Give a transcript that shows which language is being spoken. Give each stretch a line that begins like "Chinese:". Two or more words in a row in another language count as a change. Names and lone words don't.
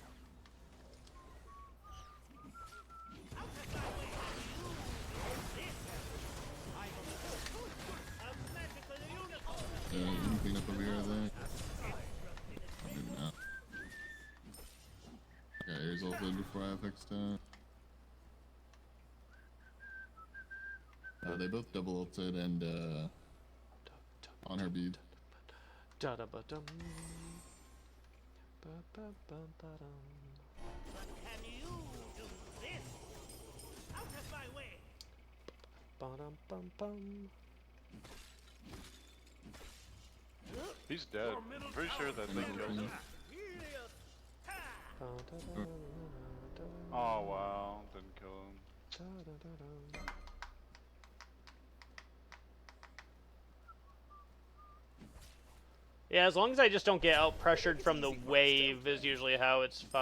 English: Anything up over here, I think? Maybe not. Okay, here's ulted before I have fixed it. They both double ulted and on her bead. Da-da-ba-dum. Can you do this? Out of my way. Ba-dum-bum-bum. He's dead. I'm pretty sure that thing killed him. Oh wow, didn't kill him. Yeah, as long as I just don't get out pressured from the wave is usually how it's fun.